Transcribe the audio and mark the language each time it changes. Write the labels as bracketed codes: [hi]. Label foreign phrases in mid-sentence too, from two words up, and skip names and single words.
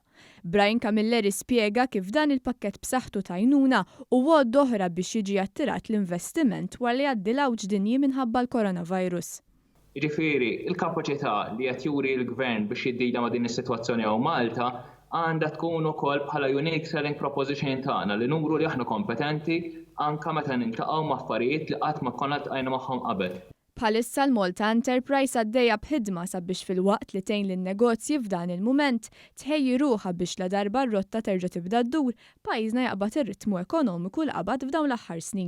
[mt] Brian Camilleri spjega kif dan il-pakkett b'saħħtu tajnuna u għod oħra biex jiġi attirat l-investiment wara li għaddi l-għawġ dinji minħabba l-coronavirus. Jiġifieri, il-kapaċità li qed juri l-gvern biex jiddila ma' din is-sitwazzjoni hawn Malta għandha tkun ukoll bħala [en] unique selling proposition [mt] tagħna li nuru li aħna kompetenti anke meta niltaqgħu ma' affarijiet li qatt ma konna ltqajna magħhom qabel. Bħalissa l-Malta Enterprise għaddejja b'ħidma sabiex fil-waqt li tgħin lin-negozji f'dan il-mument tħejji ruħha biex la darba r-rotta terġa' tibda ddur pajjiżna jaqbad ir-ritmu ekonomiku li qabad f'dawn l-aħħar snin.